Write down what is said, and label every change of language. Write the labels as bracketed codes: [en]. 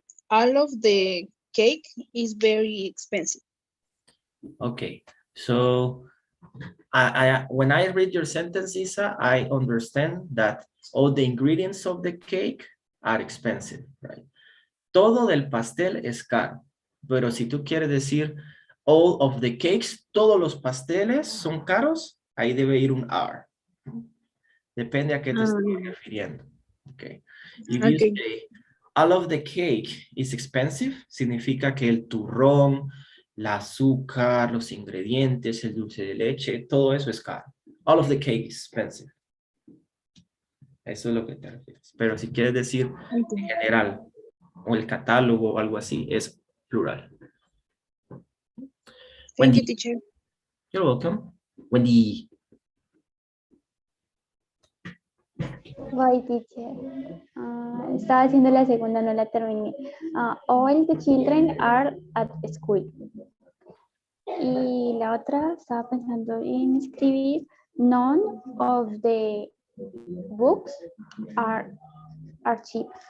[en] All of the cake is very expensive. Okay, so when I read your sentence, Isa, I understand that all the ingredients of the cake are expensive, right? [es] Todo del pastel es caro, pero si tú quieres decir [en] all of the cakes, [es] todos los pasteles son caros, ahí debe ir un are. Depende a qué te estés refiriendo. [en] Okay. If you say all of the cake is expensive, [es] significa que el turrón, el azúcar, los ingredientes, el dulce de leche, todo eso es caro. [en] All of the cake is expensive. [es] Eso es lo que te refieres. Pero si quieres decir en general, o el catálogo o algo así, es plural. [en] Thank you, teacher. You're welcome. Wendy. Bye, teacher. [es] Estaba haciendo la segunda, no la terminé. [en] All the children are at school. [es] Y la otra, estaba pensando en escribir, [en] none of the books are cheap.